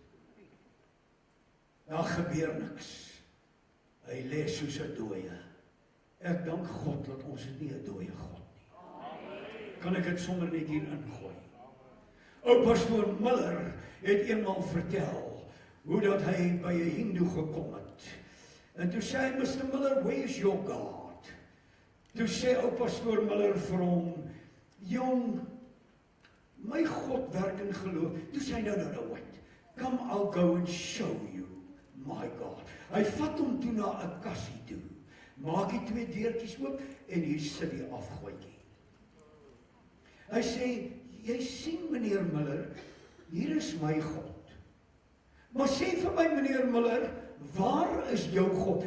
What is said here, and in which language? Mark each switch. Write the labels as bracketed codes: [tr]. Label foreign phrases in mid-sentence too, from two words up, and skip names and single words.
[af] Daar gebeur niks. Hy lê soos 'n dooie. Ek dank God dat ons nie 'n dooie God nie. Kan ek dit sommer net hier ingooi? Ou pastoor Miller het eenmaal vertel hoe dat hy by 'n hindoe gekom het. En toe sê hy, [en] Mr. Miller, where is your God? [af] Toe sê ou pastoor Miller vir hom, jong, my God werk in geloof. Toe sê hy, [en] no, wait. Come, I'll go and show you my God. [af] Hy vat hom toe na 'n kassie toe. Maak die 2 deurtjies oop en hier sit die afgooitjie. Hy sê, jy sien meneer Miller, hier is my God. Maar sê vir my meneer Miller, waar is jou God?